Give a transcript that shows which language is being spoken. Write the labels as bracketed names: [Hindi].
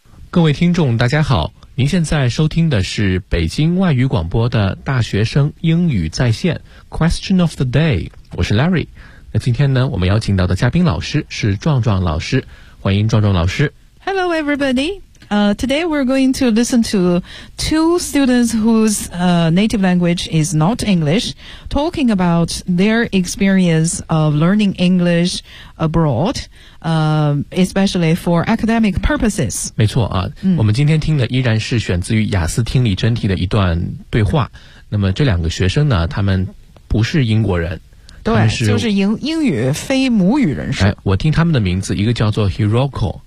[Chinese] 各位听众大家好，您现在收听的是北京外语广播的大学生英语在线 Question of the day， 我是 Larry。那今天呢，我们邀请到的嘉宾老师是壮壮老师，欢迎壮壮老师。 [English] Hello everybody. Today we're going to listen to two students whose native language is not English talking about their experience of learning English abroad. Especially for academic purposes. [Chinese] 没错啊、嗯、我们今天听的依然是选自于雅思听力真题的一段对话。那么这两个学生呢，他们不是英国人。对，他们是就是英语非母语人士、哎。我听他们的名字，一个叫做 Hiroko,、